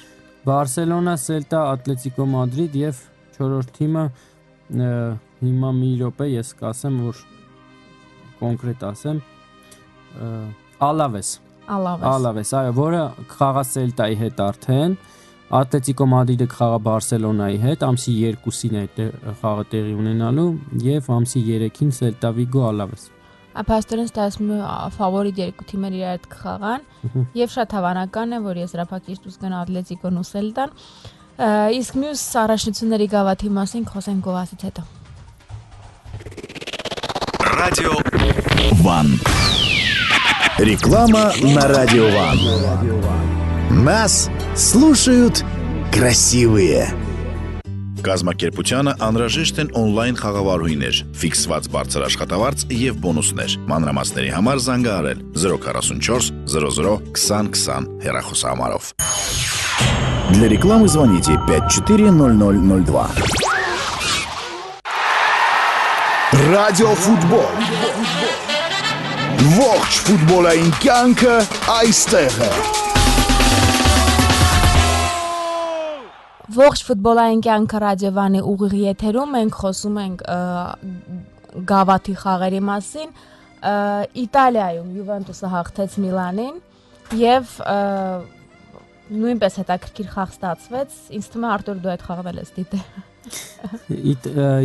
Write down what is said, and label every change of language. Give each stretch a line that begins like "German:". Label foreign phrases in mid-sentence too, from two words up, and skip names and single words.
Armenian: Բարսելոնա, Սելտա, Ատլետիկո Մադրիդ եւ 4-րդ թիմը հիմա մի րոպե ես կասեմ, որ կոնկրետ ասեմ, Ալավես, այո, որը խաղա Սելտայի հետ արդեն, Ատլետիկո Մադրիդը խաղա Բարսելոնայի հետ, ամսի 2-ին այդ խաղը տեղի ունենալու եւ ամսի 3-ին Սելտա Վիգո Ալավես։ Ապաստորեն ստացվում է ֆավորիտ երկու թիմերը իրար հետ կխաղան եւ շատ հավանական է, որ եզրափակիչ դուրս գան Ատլետիկոն ու Սելտան։ Իսկ մյուս առաջնությունների գավաթի մասին խոսենք գովասից հետո։
Russian: Радио Ван. Реклама на Радио Ван. Нас слушают красивые.
Armenian: Կազմակերպությանը անհրաժեշտ են օնլայն խաղավարուհիներ, ֆիքսված բարձր աշխատավարձ եւ բոնուսներ։ Մանրամասների համար զանգահարել 044 00 2020 հեռախոսահամարով։
Russian: Для рекламы звоните 540002.
Armenian: Ռադիոֆուտբոլ։ Ողջ ֆուտբոլային կյանքը այստեղ է։ Ողջ ֆուտբոլային կյանքը ռադիովանի ուղիղ եթերում մենք խոսում ենք գավաթի խաղերի մասին։ Իտալիայում Յուվենտուսը հաղթեց Միլանին եւ նույնպես հետաքրքիր խաղ ստացվեց։ Ինձ թվում է Արտուր դու այդ խաղն ես դիտել։